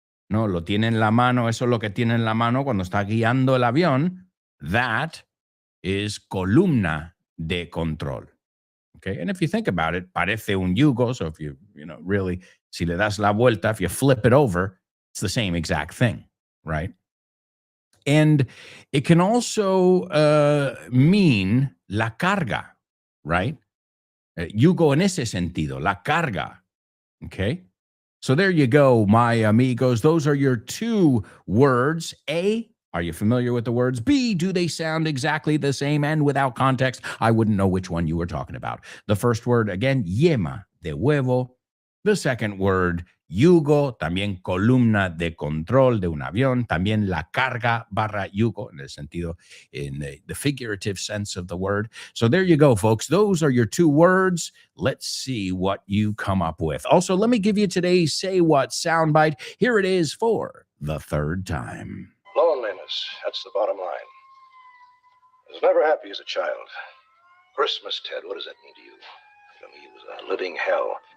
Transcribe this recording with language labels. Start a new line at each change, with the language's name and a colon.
Spanish: No, lo tiene en la mano, eso es lo que tiene en la mano cuando está guiando el avión.
English: That is columna de control. Okay, and if you think about it,
Spanish: parece un yugo.
English: So if you really,
Spanish: si le das la vuelta,
English: if you flip it over, it's the same exact thing, right? And it can also mean la carga, right?
Spanish: Yugo en ese sentido, la carga.
English: Okay, so there you go, my amigos. Those are your 2 words. A, are you familiar with the words? B, do they sound exactly the same? And without context, I wouldn't know which one you were talking about. The first word, again, yema de huevo. The second word,
Spanish: yugo, también columna de control de un avión, también la carga barra yugo,
English: in the figurative sense of the word. So there you go, folks. Those are your 2 words. Let's see what you come up with. Also, let me give you today's Say What soundbite. Here it is for the 3rd time. Loneliness, that's the bottom line. I was never happy as a child. Christmas, Ted, what does that mean to you? For me, it was a living hell.